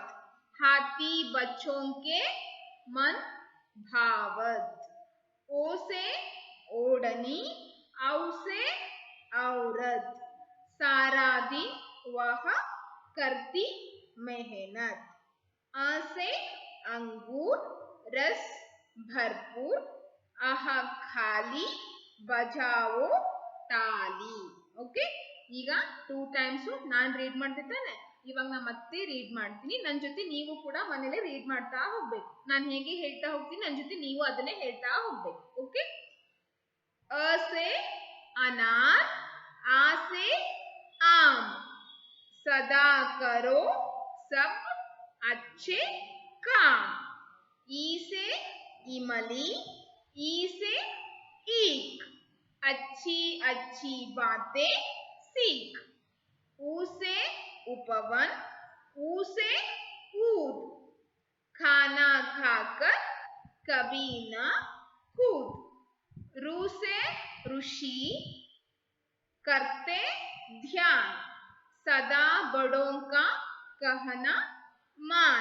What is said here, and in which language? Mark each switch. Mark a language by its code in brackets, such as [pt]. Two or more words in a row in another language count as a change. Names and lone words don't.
[hi] हाथी बच्चों के मन भावत, ओ से ओढ़नी, औ से औरत, सारा दिन वह करती मेहनत, अ से अंगूर, रस भरपूर, अह खाली बजाओ ताली. [kn] ಓಕೆ, ಈಗ 2 ಟೈಮ್ಸ್ ನಾನು ರೀಡ್ ಮಾಡ್ತಿದ್ದೇನೆ, ಇವಾಗ ನಾನು ಮತ್ತೆ ರೀಡ್ ಮಾಡ್ತೀನಿ. ನನ್ನ ಜೊತೆ ನೀವು ಕೂಡ ಮನೇಲಿ ರೀಡ್ ಮಾಡ್ತಾ ಹೋಗ್ಬೇಕು. ನಾನು ಹೇಗೆ ಹೇಳ್ತಾ ಹೋಗ್ತೀನಿ ನನ್ನ ಜೊತೆ ನೀವು ಅದನ್ನೇ ಹೇಳ್ತಾ ಹೋಗ್ಬೇಕು. [hi] ಓಕೆ, अ से अनार, आ से आम, सदा करो सब अच्छे काम, ई से इमली, ई से ईक, अच्छी अच्छी बातें सीख, ऊ से उपवन, ऊ से ऊद, खाना खाकर कभी ना कूद, रू से ऋषि, करते ध्यान, सदा बड़ों का कहना मान।